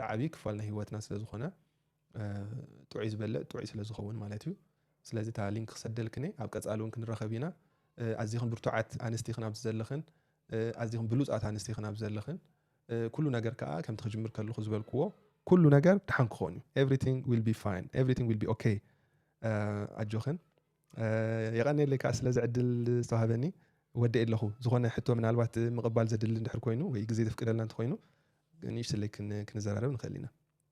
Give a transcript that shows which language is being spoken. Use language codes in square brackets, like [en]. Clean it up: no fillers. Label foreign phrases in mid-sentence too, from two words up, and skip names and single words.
[ti] ዓብዪ ክፋል ናይ ህይወትና ስለ ዝኾነ ጥዑይ ዝበልዕ ጥዑይ ስለ ዝኸውን ማለት እዩ ስለዚ እታ ሊንክ ክሰደልክኒ ኣብ ቀጻሊ እውን ክንረኸብ ኢና ኣዝይኹን ብርቱዓት ኣንስቲኽን ኣብ ዘለኽን ኣዝይኹን ብሉፃት ኣንስቲኽን ኣብ ዘለኽን ኩሉ ነገር ከዓ ከምቲ ክጅምር ከለኹ ዝበልክዎ ኩሉ ነገር ድሓን ክኾን እዩ [en] everything will be fine everything will be okay [ti] ኣጆኽን የቐኒየለይ ከዓ ስለ ዝዕድል ዝተዋሃበኒ ወዲእ ኣለኹ ዝኾነ ሕቶ ምናልባት ምቕባል ዘድሊ እንድሕር ኮይኑ ወይ ግዜ ዘፍቅደልና እንተኮይኑ ንእሽተይ ክንዘራረብ ንኽእል ኢና